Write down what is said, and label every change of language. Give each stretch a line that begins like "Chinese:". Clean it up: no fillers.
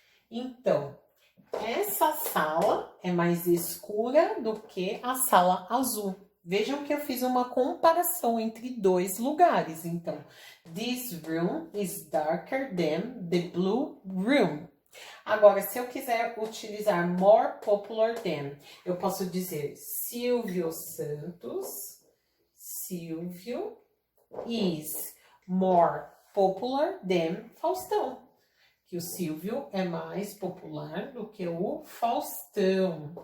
Portuguese: Então, essa sala é mais escura do que a sala azul. Vejam que eu fiz uma comparação entre 2 lugares.
English: Então, this room is darker than the blue room.
Portuguese: Agora, se eu quiser utilizar
English: more popular than,
Portuguese: eu posso dizer Silvio Santos.
English: Silvio is more popular than Faustão.
Portuguese: Que o Silvio é mais popular do que o Faustão.